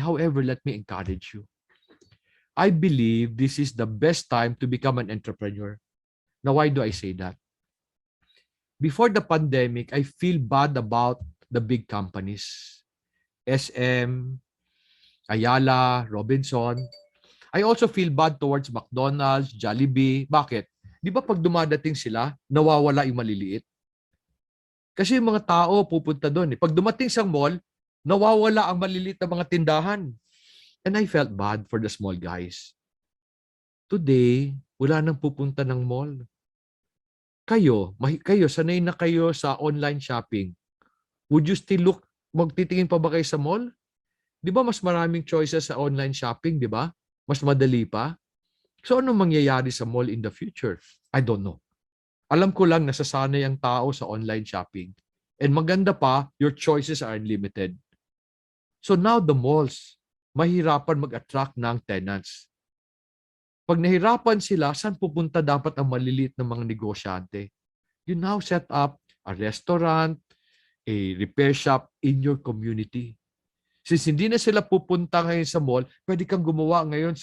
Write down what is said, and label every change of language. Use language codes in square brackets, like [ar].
[en] However, let me encourage you. I believe this is the best time to become an entrepreneur. Now, why do I say that? Before the pandemic, I feel bad about the big companies. SM, Ayala, Robinson. I also feel bad towards McDonald's, Jollibee. [tl] Bakit? Di ba pag dumadating sila, nawawala yung maliliit? Kasi yung mga tao pupunta doon. Pag dumating sa mall, nawawala ang maliliit na mga tindahan. [en] And I felt bad for the small guys. [tl] Today, wala nang pupunta ng mall. Kayo, sanay na kayo sa online shopping. [en] Would you still [tl] magtitingin pa ba kayo sa mall? Di ba mas maraming choices sa online shopping, di ba? Mas madali pa. So ano mangyayari sa mall [en] in the future? I don't know. [tl] Alam ko lang nasasanay ang tao sa online shopping. [en] And [tl] maganda pa, [en] your choices are unlimited. [tl] So now the malls, mahirapan mag-attract ng tenants. Pag nahirapan sila, saan pupunta dapat ang maliliit na mga negosyante? [en] You now set up a restaurant, a repair shop in your community. [tl] Since hindi na sila pupunta ngayon sa mall, pwede kang gumawa ngayon.